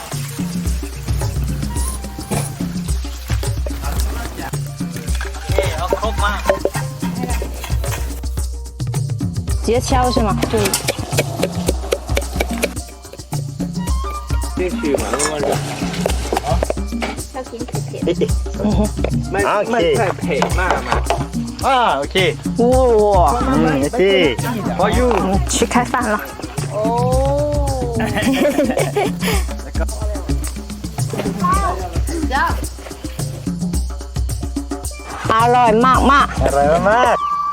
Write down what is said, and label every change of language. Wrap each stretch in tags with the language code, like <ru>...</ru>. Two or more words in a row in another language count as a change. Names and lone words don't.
<zh>直接敲是吗？对。去嘛，慢慢整。要挺甜甜。</zh> <th>ไม่太เผ็ดมากมา โอเค 哇， โอเคพออยู่</th> <zh>去开饭了。哦。</zh> <th>อร่อยมาก อร่อยมาก</th>